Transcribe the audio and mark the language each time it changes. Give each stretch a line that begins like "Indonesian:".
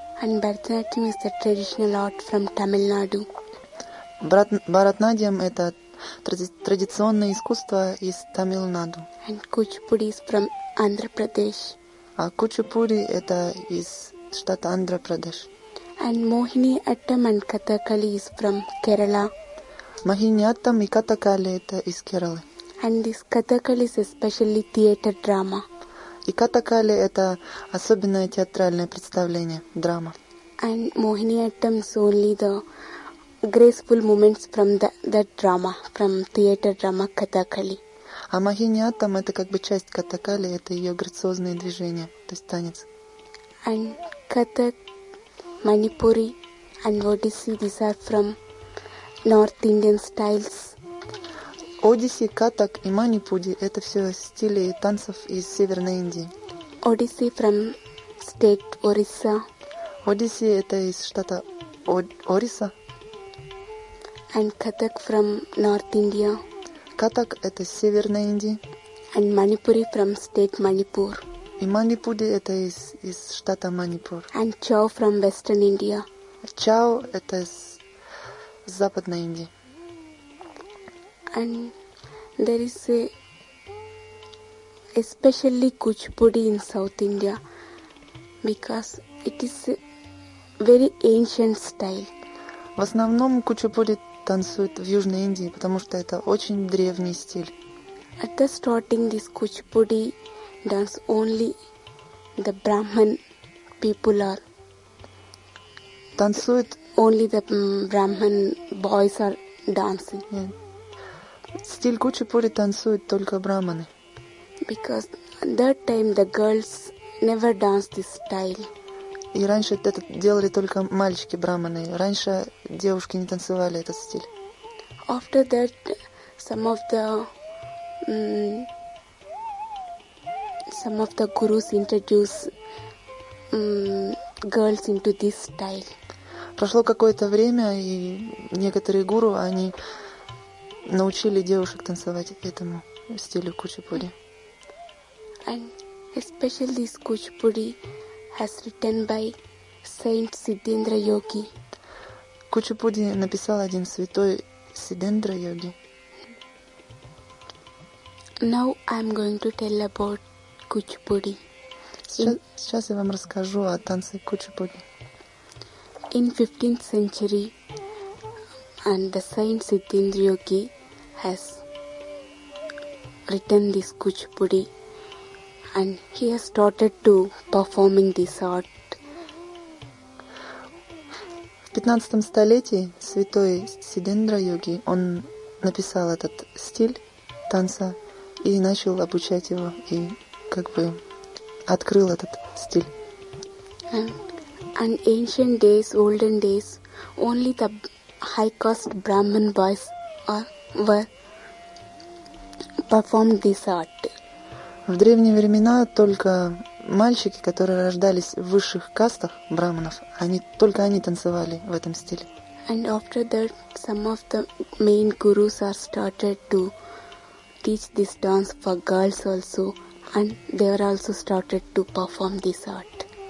English: And Bharatanatyam is the traditional art from Tamil Nadu.
Russian: Bharatanatyam – это традиционное искусство из Тамил-Наду.
English: And Kuchipudi is from Andhra Pradesh.
Russian: А Kuchipudi – это из штата Andhra Pradesh.
English: And Mohini Attam and Kathakali is from Kerala.
Russian: Mohini Attam и Kathakali – это из Кералы.
English: And this Kathakali is especially theater drama.
Russian: И Kathakali – это особенное театральное представление, драма.
English: And Mohini Attam is only the graceful moments from that drama, from theater drama Kathakali.
Russian: А Махиньяттам это как бы часть Kathakali, это ее грациозные движения, то есть танец.
English: And Kathak, Manipuri, and Odissi, these are from North Indian styles.
Russian: Odissi, Kathak и Manipuri это все стили танцев из Северной Индии.
English: Odissi from state Orissa.
Russian: Odissi это из штата Орисса.
English: And Kathak from North India.
Russian: Kathak это из Северной Индии.
English: And Manipuri from state Manipur.
Russian: И Манипури это из штата Манипур.
English: And Chow from Western India.
Russian: Chow это из Западной Индии.
English: And there is a especially Kuchipudi in South India because it is a very ancient style.
Russian: В основном Кучипури танцуют в Южной Индии, потому что это очень древний стиль.
English: At the starting, this Kuchipudi dance only the Brahmin people are.
Russian: Танцуют
English: only the Brahmin boys are dancing. Yeah.
Russian: Стиль Кучипури танцуют только брахманы.
English: Because that time the girls never danced this style.
Russian: И раньше это делали только мальчики брахманы. Раньше девушки не танцевали этот стиль.
English: After that, some of the gurus introduce girls into this style.
Russian: Прошло какое-то время, и некоторые гуру они научили девушек танцевать этому стилю Kuchipudi.
English: And especially this Kuchipudi has written by Saint Siddhendra Yogi.
Russian: Kuchipudi написал один святой Siddhendra Yogi.
English: Now I'm going to tell about Kuchipudi.
Russian: Сейчас я вам расскажу о танце Kuchipudi.
English: In 15th century, and the Saint Siddhendra Yogi has written this Kuchipudi. And he has started to performing this art.
Russian: В 15-м столетии святой Сидендра Йоги он написал этот стиль танца и начал обучать его, и как бы открыл этот стиль.
English: In ancient days, olden days, only the high-caste Brahmin boys were performed this art.
Russian: В древние времена только мальчики, которые рождались в высших кастах брахманов, они, только они танцевали в этом стиле.
English: And after that, some of the main gurus are started to teach this dance for girls also, and they were also started to perform this art.